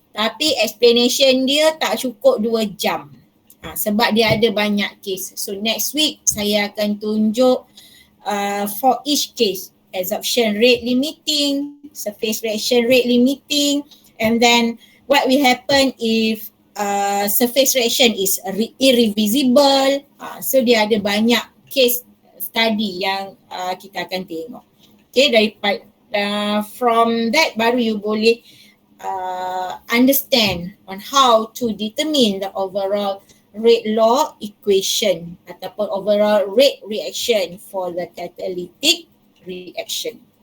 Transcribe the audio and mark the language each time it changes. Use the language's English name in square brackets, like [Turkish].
[Malay] Tapi explanation dia tak cukup 2 jam. Sebab dia ada banyak case. [English] So next week [Malay] saya akan tunjuk [English] for each case. Adsorption rate limiting, surface reaction rate limiting, and then what will happen if surface reaction is irreversible. [Malay] So dia ada banyak case study yang kita akan tengok. [English] Okay, daripada from that baru you boleh understand on how to determine the overall rate law equation ataupun overall rate reaction for the catalytic reaction.